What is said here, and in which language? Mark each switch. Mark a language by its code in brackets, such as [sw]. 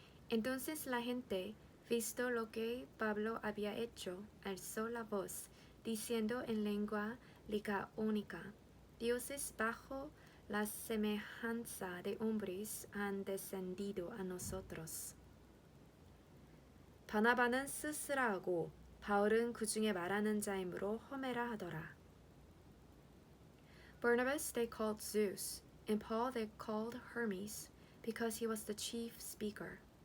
[es] Entonces la gente, visto lo que Pablo había hecho, alzó la voz, diciendo en lengua licaónica, Dioses bajo la semejanza de hombres han descendido a nosotros. [ko] 바나바는 스스라 하고 바울은 그 중에 말하는 자이므로 허메라 하더라. [en] Barnabas they called Zeus, and Paul they called Hermes, because he was the chief speaker.